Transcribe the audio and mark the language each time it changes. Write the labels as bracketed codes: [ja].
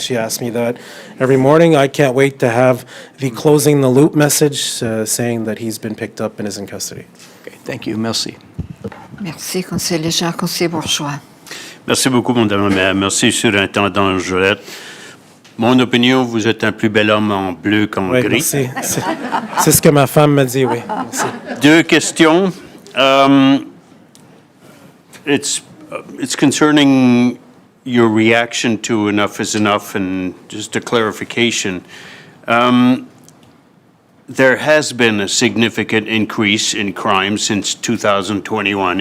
[en] She asks me that every morning. I can't wait to have the closing the loop message saying that he's been picked up and is in custody. Okay, thank you. [fr] Merci. Merci, conseiller Léger. Conseiller Bourgeois. Merci beaucoup, Madame la maire. Merci, Surintendant Jolette. Mon opinion, vous êtes un plus bel homme en bleu qu'en Oui, gris. merci. C'est ce que ma femme m'a dit, oui. Merci. Deux questions. [en] It's concerning your reaction to Enough is Enough, and just a clarification. There has been a significant increase in crime since 2021.